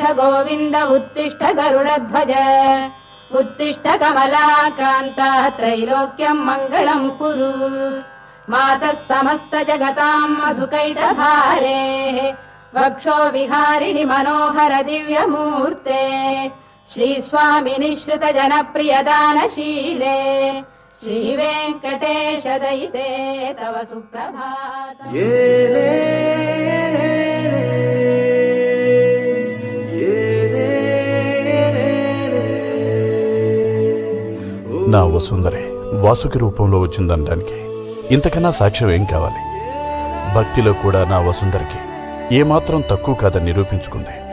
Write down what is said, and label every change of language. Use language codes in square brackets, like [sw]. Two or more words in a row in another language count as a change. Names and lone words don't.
[sa] गोविन्द उत्तिष्ठ गरुडध्वज उत्तिष्ठ कमलाकान्ता त्रैलोक्यं मङ्गलं कुरु मातः समस्त जगतां मधुकैटभारे वक्षो विहारिणि मनोहर दिव्यमूर्ते श्रीस्वामि निःश्रित जनप्रियदानशीले श्रीवेङ्कटेश दयिते तव सुप्रभातम्। [te] నా వసుందరే వాసుకి రూపంలో వచ్చిందనడానికి ఇంతకన్నా సాక్ష్యం ఏం కావాలి? భక్తిలో కూడా నా వసుందరికి ఏమాత్రం తక్కువ కాదని నిరూపించుకుంది.